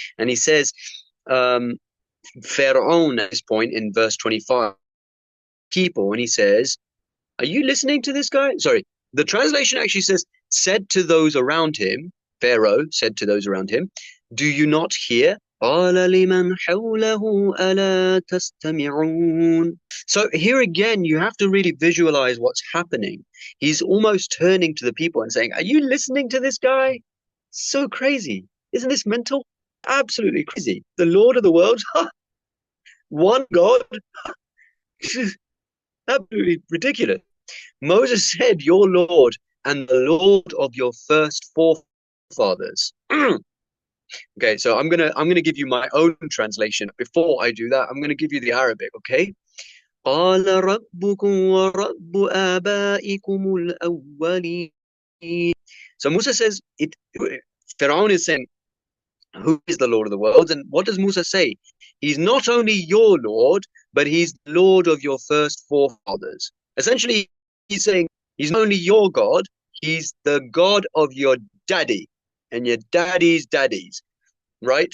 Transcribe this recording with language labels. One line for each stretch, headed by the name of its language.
English: And he says, Pharaoh at this point in verse 25, people, and he says, are you listening to this guy? Sorry, the translation actually says, said to those around him, Pharaoh said to those around him, "Do you not hear?"
Arabic: قال لمن حوله ألا تستمعون.
English: So here again, you have to really visualize what's happening. He's almost turning to the people and saying, "Are you listening to this guy? So crazy. Isn't this mental? Absolutely crazy. The Lord of the world, one God, absolutely ridiculous." Moses said, "Your Lord and the Lord of your first forefathers." Okay, so I'm gonna give you my own translation. Before I do that, I'm gonna give you the Arabic, okay?
Arabic: قال ربكم ورب آبائكم الأولين.
English: So Musa says Pharaoh is saying, who is the Lord of the worlds? And what does Musa say? He's not only your Lord, but he's the Lord of your first forefathers. Essentially, he's saying he's not only your God, he's the God of your daddy and your daddy's daddies, right?